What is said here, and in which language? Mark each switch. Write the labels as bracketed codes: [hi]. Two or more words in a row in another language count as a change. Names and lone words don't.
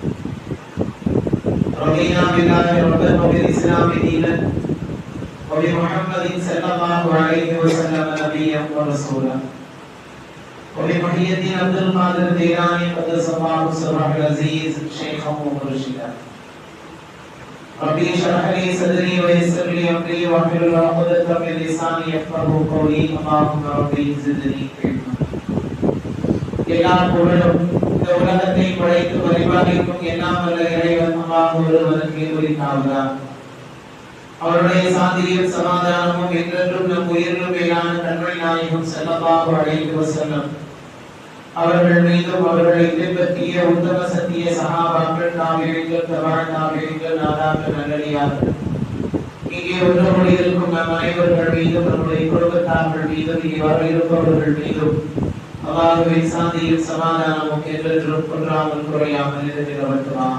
[ar] رضينا بالله ربا وبالإسلام دينا وبمحمد صلى الله عليه وسلم نبيا ورسولا وبمحي الدين عبد القادر الجيلاني قدس الله سره العزيز شيخا ومرشدا ربي اشرح لي صدري ويسر لي امري واحلل عقدة من لساني يفقهوا قولي اللهم ربي زدني علما [ta] எல்லா புகழும் இந்த உலகத்தை படைத்து பரிபாலிக்கும் எல்லாம் வல்ல இறைவன் அல்லாஹ் ஒருவனுக்கே உரித்தாவதாக. அவருடைய சாந்தியும் சமாதானமும் என்றென்றும் நம் உயிரிலும் மேலான கண்மணி நாயகம் [ar] صلى الله عليه وسلم [ta] அவர்கள் மீதும் அவர்களை பின்பற்றிய உத்தம சத்திய சஹாபாக்கள் தாபிஈன்கள் தபஅ-தாபிஈன்கள் நாதாக்கள் நல்லடியார்கள் இங்கே ஒன்றுபடி இருக்கும் நம் அனைவர்கள் மீதும் நம்முடைய குடும்பத்தார்கள் மீதும் இங்கே வர இருப்பவர்கள் மீதும் அல்லாஹ்வின் சாந்தியும் சமாதானமும் என்றென்றும் குன்றாமல் குறையாமல் நிறைவேறட்டுமாக.